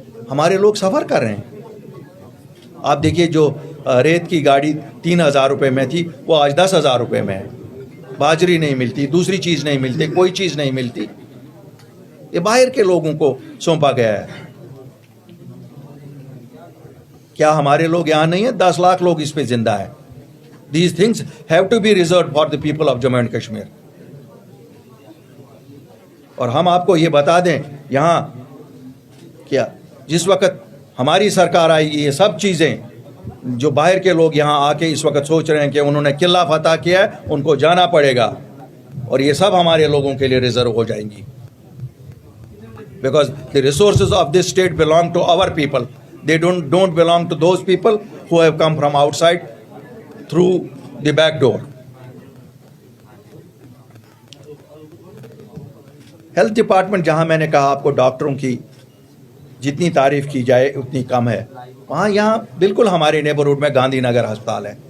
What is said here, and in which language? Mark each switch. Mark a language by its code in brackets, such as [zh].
[ur] ہمارے لوگ سفر کر رہے ہیں. آپ دیکھیے جو ریت کی گاڑی 3,000 روپے میں تھی وہ آج 10,000 روپے میں ہے. باجری نہیں ملتی, دوسری چیز نہیں ملتی, کوئی چیز نہیں ملتی. یہ باہر کے لوگوں کو سونپا گیا ہے. کیا ہمارے لوگ یہاں نہیں ہیں؟ 10 لاکھ لوگ اس پہ زندہ ہیں. [en] These things have to be reserved for the people of Jammu and Kashmir. [ur] اور ہم آپ کو یہ بتا دیں یہاں کیا جس وقت ہماری سرکار آئی گی, یہ سب چیزیں جو باہر کے لوگ یہاں آ کے اس وقت سوچ رہے ہیں کہ انہوں نے قلعہ فتح کیا ہے, ان کو جانا پڑے گا, اور یہ سب ہمارے لوگوں کے لیے ریزرو ہو جائیں گی. [en] Because the resources of this state belong to our people. They don't belong to those people who have come from outside through the back door. [ur] Health department, جہاں میں نے کہا آپ کو ڈاکٹروں کی جتنی تعریف کی جائے اتنی کم ہے, وہاں یہاں بالکل ہمارے نیبرہڈ میں گاندھی نگر ہسپتال ہے.